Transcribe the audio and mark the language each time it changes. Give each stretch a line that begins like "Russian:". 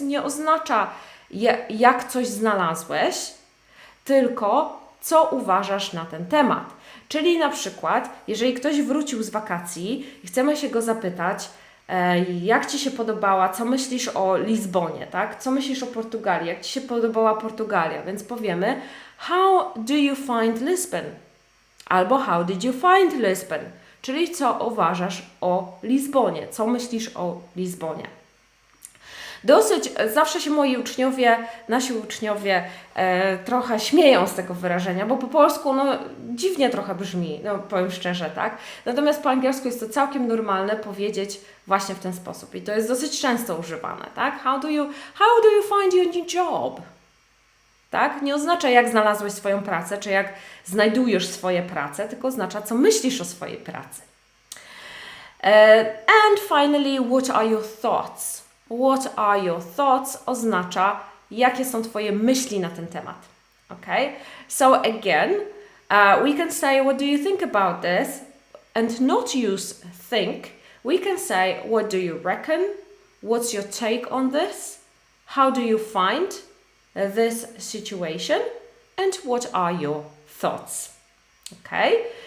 Polish: Nie oznacza jak coś znalazłeś, tylko co uważasz na ten temat. Czyli na przykład, jeżeli ktoś wrócił z wakacji i chcemy się go zapytać, jak Ci się podobała, co myślisz o Lizbonie, tak? Co myślisz o Portugalii, jak Ci się podobała Portugalia, więc powiemy
English: how do you find Lisbon?
Polish: Albo
English: how did you find Lisbon?
Polish: Czyli co uważasz o Lizbonie, co myślisz o Lizbonie. Zawsze się nasi uczniowie trochę śmieją z tego wyrażenia, bo po polsku dziwnie trochę brzmi, powiem szczerze, tak? Natomiast po angielsku jest to całkiem normalne powiedzieć właśnie w ten sposób i to jest dosyć często używane, tak?
English: How do you find your new job?
Polish: Tak? Nie oznacza jak znalazłeś swoją pracę, czy jak znajdujesz swoje prace, tylko oznacza co myślisz o swojej pracy.
English: And finally, what are your thoughts? What are your thoughts
Polish: oznacza, jakie są Twoje myśli na ten temat.
English: Okay? So again, we can say, what do you think about this? And not use think. We can say, what do you reckon? What's your take on this? How do you find this situation? And what are your thoughts? Okay?